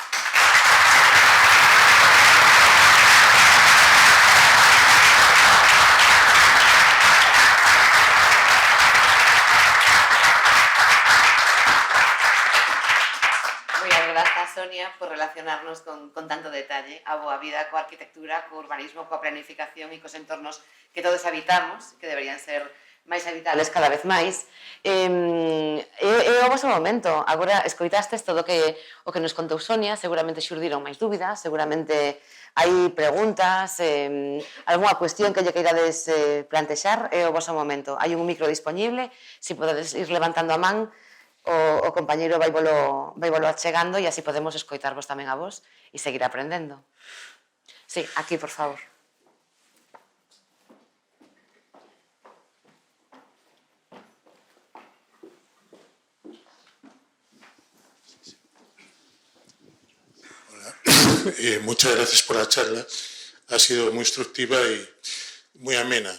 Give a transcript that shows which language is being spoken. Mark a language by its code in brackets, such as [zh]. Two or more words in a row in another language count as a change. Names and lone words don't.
[gl] Grazas, Sonia, por relacionarnos con tanto detalle a boa vida coa arquitectura, co urbanismo, coa planificación e cos entornos que todos habitamos, que deberían ser máis habitables cada vez máis. É o vosso momento. Agora escoitastes todo o que nos contou Sonia, seguramente xurdiron máis dúbidas, seguramente hai preguntas, algunha cuestión que lle queirades plantexar, é o vosso momento. Hai un micro disponible, se podedes ir levantando a man, o compañeiro vai volo achegando e así podemos escoitarvos tamén a vos e seguir aprendendo. [es] Sí, aquí, por favor. Hola. Muchas gracias por la charla. Ha sido muy instructiva y muy amena.